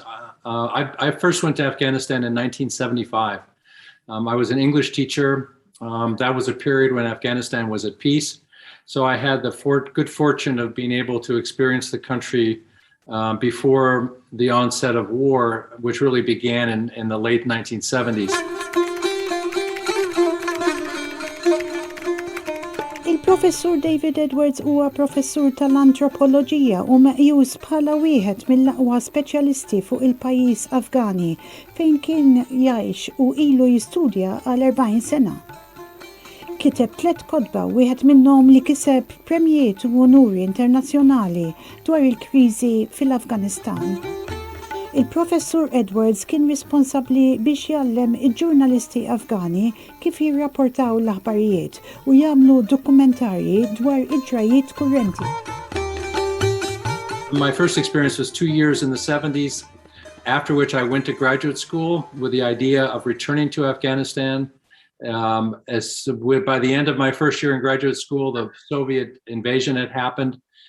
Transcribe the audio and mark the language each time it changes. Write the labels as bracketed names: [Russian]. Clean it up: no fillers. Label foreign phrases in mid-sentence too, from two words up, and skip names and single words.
[English] I first went to Afghanistan in 1975. I was an English teacher. That was a period when Afghanistan was at peace. So I had the good fortune of being able to experience the country before the onset of war, which really began in the late 1970s. [Maltese] Il-Professur David Edwards huwa professur tal-antropoloġija u meqjus bħala wieħed mill-aqwa speċjalisti fuq il-pajjiż Afgani fejn kien jgħix u ilu jistudja għal 40 sena. Kiteb 3 kotba, wieħed minnhom li kiseb premijiet u onuri internazzjonali dwar il-kriżi fil-Afganistan. Il-Professur Edwards kien responsabbli biex jgħallem il-ġurnalisti Afgani kif jirrapportaw l-aħbarijiet u jagħmlu dokumentarji dwar id-ġrajiet kurrenti. [English] My first experience was 2 years in the 70s, after which I went to graduate school with the idea of returning to Afghanistan. By the end of my first year in graduate school, the Soviet invasion had happened.